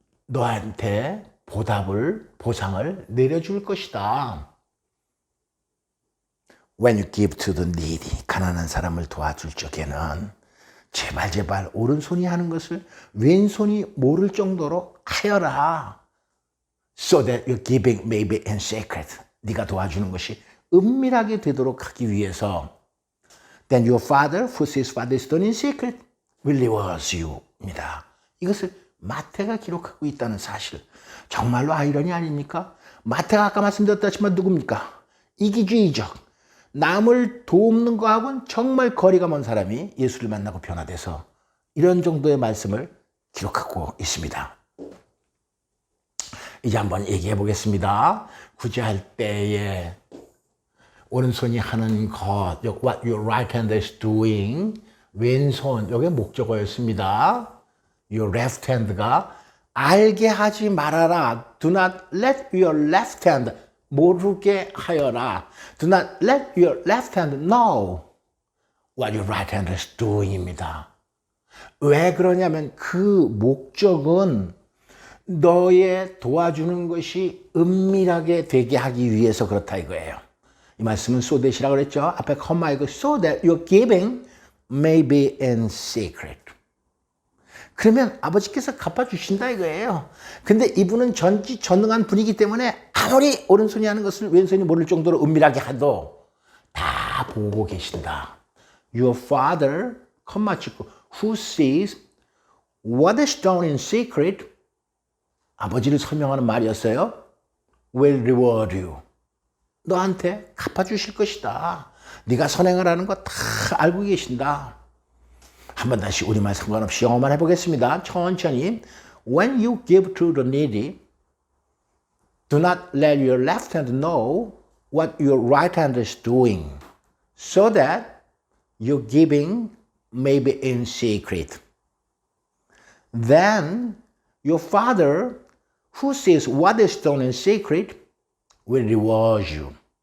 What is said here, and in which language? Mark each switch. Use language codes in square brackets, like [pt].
[ko] 너한테 보상을 내려줄 것이다. [en] When you give to the needy, [ko] 가난한 사람을 도와줄 적에는 제발 오른손이 하는 것을 왼손이 모를 정도로 하여라. [en] So that your giving may be in secret. [ko] 네가 도와주는 것이 은밀하게 되도록 하기 위해서 [en] Then your father who sees what is done in secret will reward you. [ko] 입니다. 이것을 마태가 기록하고 있다는 사실. 정말로 아이러니 아닙니까? 마태가 아까 말씀드렸다지만 누굽니까? 이기주의적. 남을 돕는 거하고는 정말 거리가 먼 사람이 예수를 만나고 변화돼서 이런 정도의 말씀을 기록하고 있습니다. 이제 한번 얘기해 보겠습니다. 구제할 때에 오른손이 하는 것, [en] what your right hand is doing, [ko] 왼손, 이게 목적어였습니다. [en] Your left hand [ko] 가 알게 하지 말아라. [en] Do not let your left hand [ko] 모르게 하여라. [en] Do not let your left hand know what your right hand is doing입니다. [ko] 왜 그러냐면 그 목적은 너의 도와주는 것이 은밀하게 되게 하기 위해서 그렇다 이거예요. 이 말씀은 so that이라고 그랬죠. 앞에 컴마 이거 [en] so that your giving may be in secret. [ko] 그러면 아버지께서 갚아주신다 이거예요. 근데 이분은 전지전능한 분이기 때문에 아무리 오른손이 하는 것을 왼손이 모를 정도로 은밀하게 하도 다 보고 계신다. [en] Your father, [ko] 컴마 찍고 [en] who sees what is done in secret, 아버지를 설명하는 말이었어요. will reward you. [ko] 너한테 갚아주실 것이다. 네가 선행을 하는 거 다 알고 계신다. 한번 다시 우리말 상관없이 영어만 해보겠습니다. 천천히. [en] When you give to the needy, do not let your left hand know what your right hand is doing, so that your giving may be in secret. Then your Father, who sees what is done in secret, will reward you.